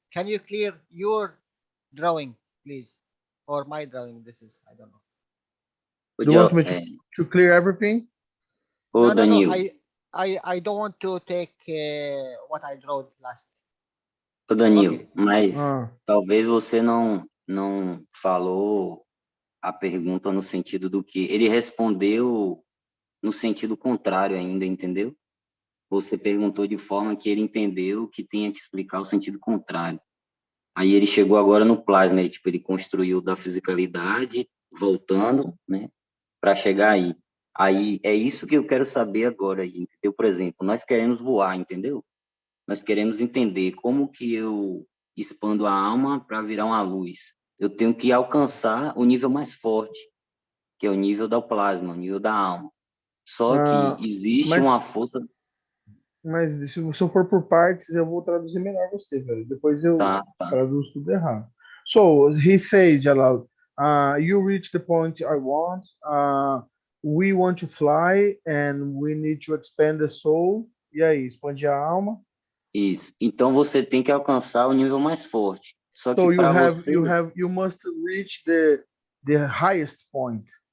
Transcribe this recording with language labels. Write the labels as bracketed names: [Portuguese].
[English] Can you clear your drawing, please? Or my drawing, this is, I don't know. Do you want me to clear everything? [Portuguese] Ô, [English] No, [Portuguese] Danilo. [English] I don't want to take what I drew last. [Portuguese] Ô, Danilo, [English] Okay. [Portuguese] mas talvez você não falou a pergunta no sentido do que ele respondeu no sentido contrário ainda, entendeu? Você perguntou de forma que ele entendeu que tinha que explicar o sentido contrário. Aí ele chegou agora no plasma, ele construiu da fisicalidade, voltando, né, para chegar aí. Aí é isso que eu quero saber agora, entendeu? Por exemplo, nós queremos voar, entendeu? Nós queremos entender como que eu expando a alma para virar uma luz. Eu tenho que alcançar o nível mais forte, que é o nível do plasma, o nível da alma. Só que existe uma força... Mas se eu for por partes, eu vou traduzir melhor você, velho. Depois eu traduzo tudo errado. [English] So, he said, Jalal, you reach the point I want. We want to fly and we need to expand the soul. [Portuguese] E aí, expande a alma. Isso. Então você tem que alcançar o nível mais forte. Só que [English] you must reach the highest point.